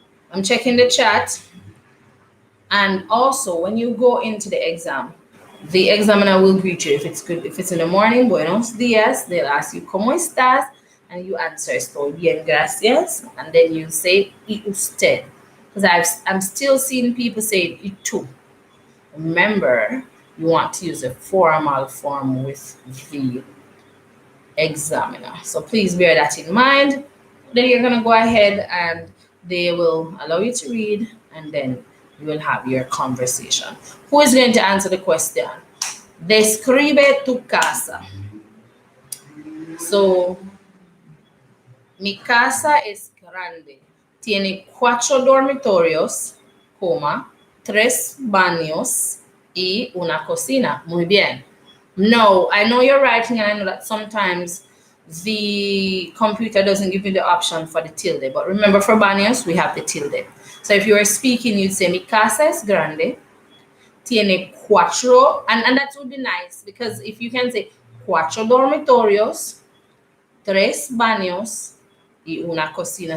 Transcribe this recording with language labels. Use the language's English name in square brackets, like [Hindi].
[English] I'm checking the chat. And also, when you go into the exam, the examiner will greet you. If it's good, if it's in the morning, [Spanish] buenos dias, [English] they'll ask you, [Spanish] ¿cómo estás? [English] And you answer, [Spanish] estoy bien, gracias. [English] And then you say, [Spanish] y usted. [English] Because I'm still seeing people say, [Spanish] y tú. [English] Remember, you want to use a formal form with the examiner. So please bear that in mind. Then you're going to go ahead and they will allow you to read, and then you will have your conversation. Who is going to answer the question? [Spanish] Describe tu casa. So, mi casa es grande. Tiene 4 dormitorios, 3 baños y una cocina. Muy bien. [English] No, I know you're writing, and I know that sometimes the computer doesn't give you the option for the tilde. But remember, for baños, we have the tilde. So if you were speaking, you'd say, [Spanish] mi casa es grande. Tiene 4, [English] and that would be nice, because if you can say [Spanish] 4 dormitorios, 3 baños, y una cocina.